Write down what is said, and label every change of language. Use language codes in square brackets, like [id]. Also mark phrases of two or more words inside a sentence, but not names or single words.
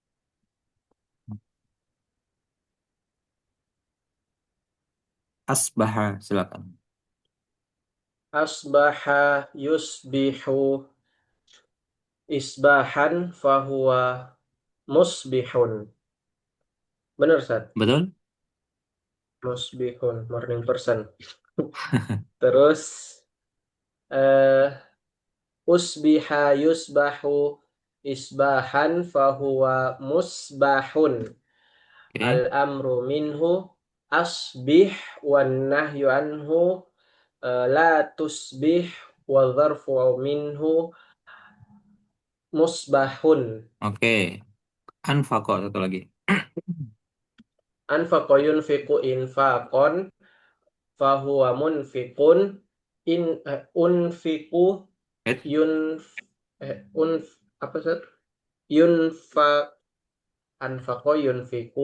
[id] asbaha. Silakan. [ar] أصبح يصبح إصباحا فهو مصبح. [id] Benar, Sat? Betul? Musbihun, [en] morning person. [id] Terus eh [ar] أصبح يصبح إصباحا فهو مصبح. [id] Oke. [ar] الأمر منه أصبح والنهي عنه لا تصبح والظرف منه مصبح. [id] Oke. Anfaqo satu lagi. [ar] أنفق ينفق إنفاقا فهو منفق أنفق Wait, yun unf [id] apa sih? [ar] ينف أنفق ينفق